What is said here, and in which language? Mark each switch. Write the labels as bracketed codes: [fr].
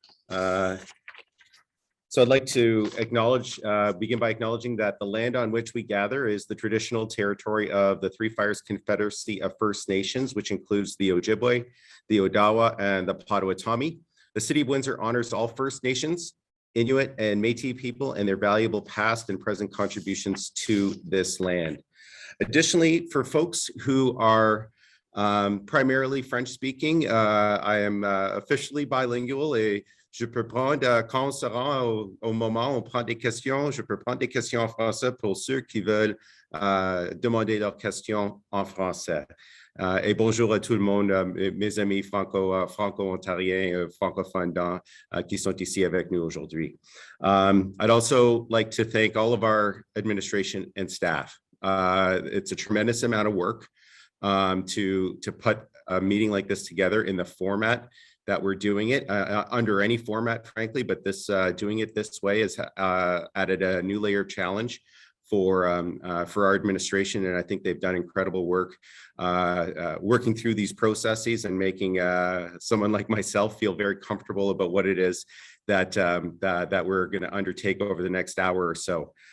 [en] So I'd like to begin by acknowledging that the land on which we gather is the traditional territory of the Three Fires Confederacy of First Nations, which includes the Ojibwe, the Odawa, and the Potawatomi. The City of Windsor honors all First Nations, Inuit, and Métis people and their valuable past and present contributions to this land. Additionally, for folks who are primarily French speaking, I am officially bilingual [fr] et je peux prendre, quand on sera au moment où on prend des questions, je peux prendre des questions en français pour ceux qui veulent demander leurs questions en français. Et bonjour à tout le monde, mes amis franco-ontariens, francophones qui sont ici avec nous aujourd'hui. [en] I'd also like to thank all of our administration and staff. It's a tremendous amount of work to put a meeting like this together in the format that we're doing it, under any format, frankly, but doing it this way has added a new layer of challenge for our administration, and I think they've done incredible work working through these processes and making someone like myself feel very comfortable about what it is that we're going to undertake over the next hour or so.